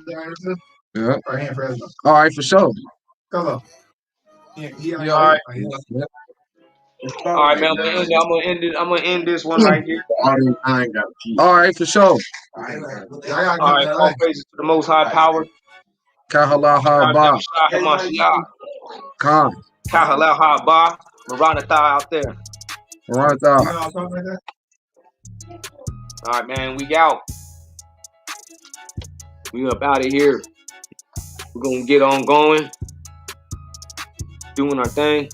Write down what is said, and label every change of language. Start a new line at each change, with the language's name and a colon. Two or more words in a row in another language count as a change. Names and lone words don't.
English: Yeah. All right, for sure. Come on. All right. All right, man. I'm gonna end this one right here. All right, for sure. All right, all praises to the Most High Power. Kahalal Haba. Khan. Kahalal Haba. Maranatha out there. Right You there. know, something like that. All right, man, we out. We up out of here. We're gonna get on going, doing our thing.